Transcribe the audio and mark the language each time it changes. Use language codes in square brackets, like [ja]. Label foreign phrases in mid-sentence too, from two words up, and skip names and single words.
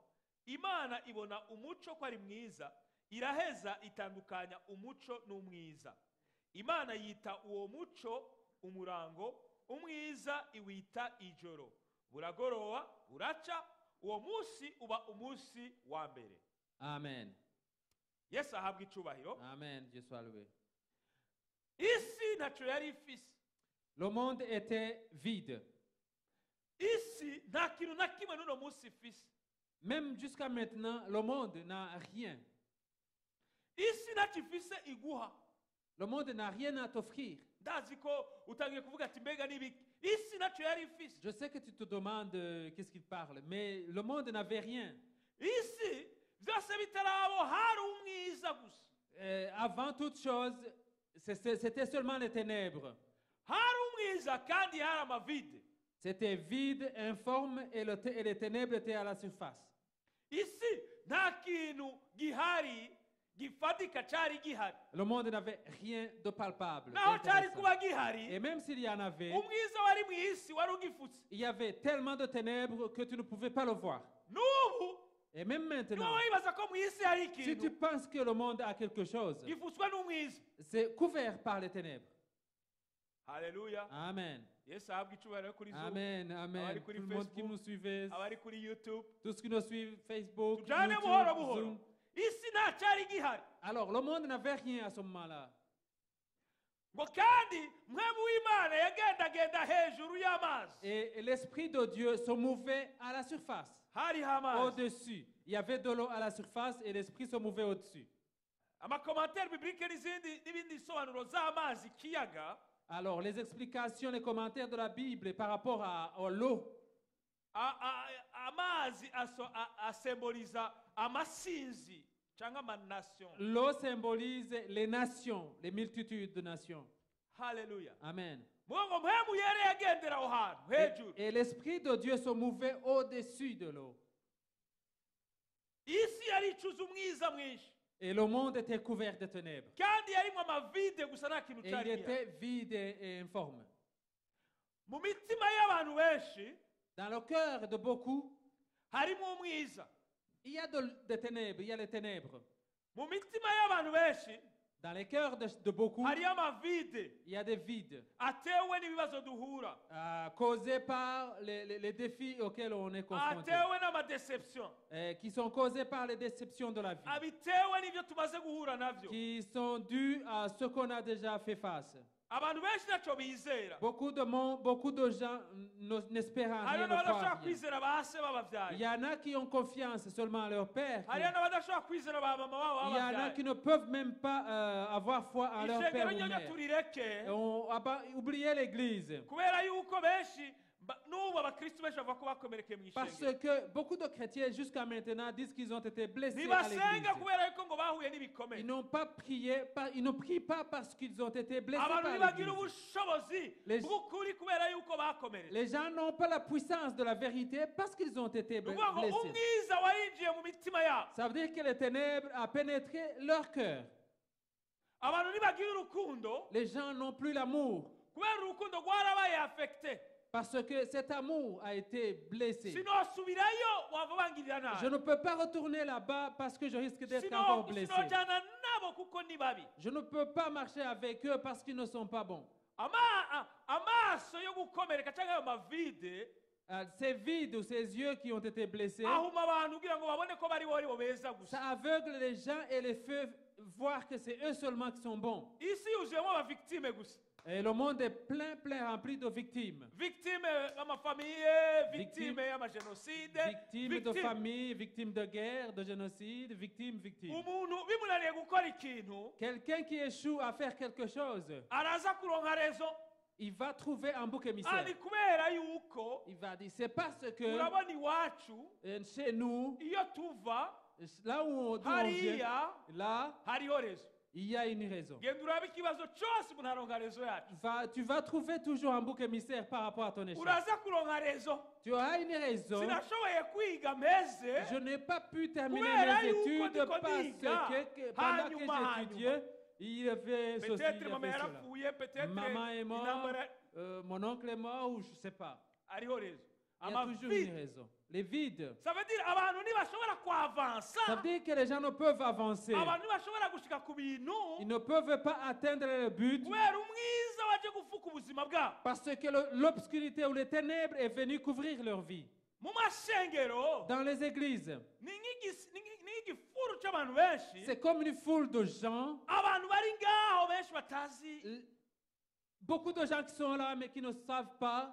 [rn] Imana ibona umuco ko ari mwiza, iraheza itandukanya umuco n'umwiza. Imana yita uwo muco umurango, umwiza iwita ijoro. Buragoroba, buraca, uwo munsi uba umunsi wa mbere. Amen. Yesu ahabwa icubahiro. [fr] Amen. Dieu soit loué. [rn] Isi ntaco yari ifise. [fr] Le monde était vide. [rn] Isi nta kintu na kimwe n'uno munsi ifise. [fr] Même jusqu'à maintenant, le monde n'a rien. [rn] Isi ntacyo ifise iguha. [fr] Le monde n'a rien à t'offrir. [rn] Ndazi ko utangiye kuvuga ati mbega n'ibiki. Isi ntacyo yari ifise. [fr] Je sais que tu te demandes qu'est-ce qu'il parle, mais le monde n'avait rien. [rn] Isi byose bitarabo hari umwiza gusa. [fr] Avant toute chose, c'était seulement les ténèbres. [rn] Hari umwiza kandi hari amavide. [fr] C'était vide, informe, et les ténèbres étaient à la surface. [rn] Isi nta kintu gihari gifatika cari gihari. [fr] Le monde n'avait rien de palpable. [rn] Naho cari [fr] d'intéressant. [rn] kuba gihari, [fr] Et même s'il y en avait, [rn] umwiza wari mu isi wari ugifutse. [fr] il y avait tellement de ténèbres que tu ne pouvais pas le voir. [rn] N'ubu [fr] Et même maintenant, [rn] niwo wibaza ko mu isi hari [fr] si tu [rn] ikintu [fr] penses que le monde a quelque chose, [rn] gifutswe n'umwiza. [fr] c'est couvert par les ténèbres. [rn] Haleluya. Amen. Yesu ahabwa icubahiro kuri Zoom, Amen. Amen. abari [fr] Tout [rn] kuri [fr] le monde qui Facebook, nous suivait, [rn] abari kuri YouTube. [fr] tous ceux qui nous suivent, Facebook, [rn] Tujane YouTube, buhoro buhoro. Zoom. Isi nta cari gihari. [fr] Alors, le monde n'avait rien à ce moment-là. [rn] Ngo kandi mwemu w'Imana yagendagenda hejuru y'amazi. [fr] Et l'Esprit de Dieu se mouvait à la surface, [rn] Hariho amazi. [fr] au-dessus. Il y avait de l'eau à la surface et l'Esprit se mouvait au-dessus. [rn] Amakomantere biblique n'ibindi bisobanuro z'amazi kiyaga. [fr] Alors, les explications, les commentaires de la Bible par rapport à l'eau. [rn] Amazi asymboliza amasinzi cyangwa amanation. [fr] L'eau symbolise les nations, les multitudes de nations. [rn] Haleluya. Amen. Mungu mpemu yari yagendera aho hantu hejuru. [fr] Et l'Esprit de Dieu se mouvait au-dessus de l'eau. [rn] Isi yari icuza umwiza mwinshi. [fr] Et le monde était couvert de ténèbres. [rn] Kandi yarimo amavide gusa nta kintu [fr] Et il [rn] cyari gihari. [fr] était vide et informe. [rn] Mu mitima y'abantu benshi [fr] Dans le cœur de beaucoup, [rn] harimo umwiza. [fr] il y a des ténèbres, il y a les ténèbres. [rn] Mu mitima y'abantu benshi [fr] Dans les cœurs de beaucoup, [rn] hariyo amavide [fr] il y a des vides [rn] atewe n'ibibazo duhura, [fr] causés par les défis auxquels on est confronté, [rn] atewe n'amadeception, [fr] qui sont causés par les déceptions de la vie, [rn] abitewe n'ibyo tumaze guhura navyo. [fr] qui sont dus à ce qu'on a déjà fait face. [rn] Abantu benshi ntacyo bizera. [fr] Beaucoup de gens n'espèrent en [rn] Hariyo [fr] rien, ne [rn] n'abadashobora [fr] croient en rien. [rn] kwizera ba se [fr] Il [rn] babavyaye. [fr] y en a qui ont confiance seulement à leur père. [rn] Hariyo n'abadashobora kwizera ba mama babo [fr] Il y en a [rn] babavyaye. [fr] qui ne peuvent même pas avoir foi en leur père [rn] Ishengero [fr] ou [rn] ryo [fr] mère. [rn] turireke [fr] Et on a oublié l'église. [rn] kubera yuko benshi n'ubu abakristu benshi bavuga ko bakomerekeye mu [fr] Parce [rn] ishengero. [fr] que beaucoup de chrétiens jusqu'à maintenant disent qu'ils ont été blessés à [rn] Ntibasenga [fr] l'église. [rn] kubera yuko ngo bahuye n'ibikomere. [fr] Ils n'ont pas prié, ils ne prient pas parce qu'ils ont été blessés [rn] Abantu [fr] par [rn] ntibagira [fr] l'église. [rn] ubushobozi [fr] Les- [rn] bw'ukuri kubera yuko bakomeretse. [fr] Les gens n'ont pas la puissance de la vérité parce qu'ils ont été [rn] Ni ukuvuga ngo [fr] blessés. [rn] umwiza warinjiye mu mitima yabo. [fr] Ça veut dire que les ténèbres ont pénétré leur cœur. [rn] Abantu ntibagira urukundo [fr] Les gens n'ont plus l'amour [rn] kubera urukundo rwarabaye affecté. [fr] Parce que cet amour a été blessé. [rn] sinosubirayo wava bangirira [fr] Je [rn] nabi [fr] ne peux pas retourner là-bas parce que je risque d'être encore blessé. [rn] sinojana nabo kuko ni babi. [fr] Je ne peux pas marcher avec eux parce qu'ils ne sont pas bons. [rn] Amaso yo gukomereka cyangwa ayo mavide [fr] Ces vides ou ces yeux qui ont été blessés, [rn] ahuma abantu kugira ngo babone ko bari bo beza gusa. [fr] ça aveugle les gens et les fait voir que c'est eux seulement qui sont bons. [rn] Isi yuzuyemo abavictime gusa. [fr] Et le monde est plein, rempli de victimes. [rn] Victime y'amafamiye, victime y'amagénocide, [fr] Victimes de famille, victimes de guerre, de génocide, victimes. [rn] umuntu bimunaniye gukora ikintu [fr] Quelqu'un qui échoue à faire quelque chose, [rn] araza kuronka rezo [fr] il va trouver un bouc émissaire. [rn] ari kubera yuko [fr] Il va dire, c'est parce que [rn] urabona iwacu [fr] chez nous, [rn] iyo tuva [fr] là où d'où on vient, [rn] hariya [fr] là, [rn] hariho rezo. [fr] il y a une raison. [rn] Genda urabe ikibazo cyose umuntu aronka rezo yacu. [fr] Tu vas trouver toujours un bouc émissaire par rapport à ton échec. [rn] Uraza kuronka rezo. [fr] Tu auras une raison. [rn] Sinashoboye kwiga meze [fr] Je n'ai pas pu terminer [rn] kubera [fr] mes [rn] yuko [fr] études [rn] ndiko [fr] parce [rn] niga [fr] que pendant [rn] hanyuma [fr] que j'étudiais, il y avait ceci, il y peut-être mama avait cela. [rn] yarapfuye peut-être [fr] Maman est morte, [rn] intambara [fr] mon oncle est mort ou je ne sais pas. [rn] ariho rezo. [fr] Il y a toujours une [rn] Amavide. [fr] raison. Les vides. Ça veut dire [rn] abantu ntibashobora kuavansa. [fr] Ça veut dire que les gens ne peuvent avancer. [rn] Abantu ntibashobora gushika ku bintu [fr] Ils ne peuvent pas atteindre le but [rn] kubera umwiza waje gufuka ubuzima bwabo. [fr] parce que l'obscurité ou les ténèbres est venue couvrir leur vie. [rn] Mu mashengero [fr] Dans les églises, [rn] ni nk'igifuru cy'abantu benshi [fr] c'est comme une foule de gens, [rn] abantu bari ngaho benshi batazi [fr] beaucoup de gens qui sont là mais qui ne savent pas,